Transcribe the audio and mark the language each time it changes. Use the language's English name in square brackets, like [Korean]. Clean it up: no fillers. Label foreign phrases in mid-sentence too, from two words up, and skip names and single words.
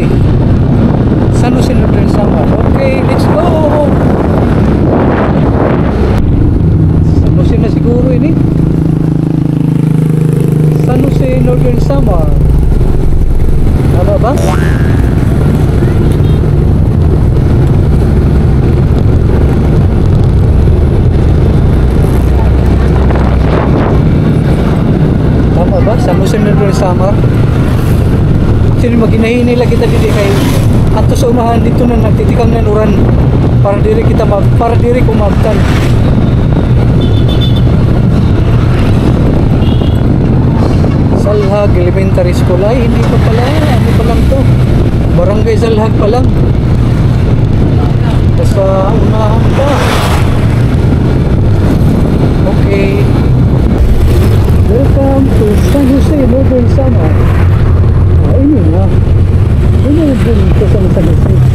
[English] San Jose, Northern Samar. Okay, let's go. [Waray] San Jose na siguro ini. San Jose, Northern Samar. [Filipino] Tama ba? San Jose, Northern Samar. [Waray] Sino maginahin nila kita dito kay ato sa unahan dito na nagtitikang ng uran para diri ko magtan. Salhag Elementary School. [Filipino] Ay, hindi pa pala. Ano pa lang to? Barangay Salhag pa lang. Sa unahan pa. [English] Okay. Welcome to San Jose, Northern Samar. [Waray] Ini na. Ini din ito sa San Jose.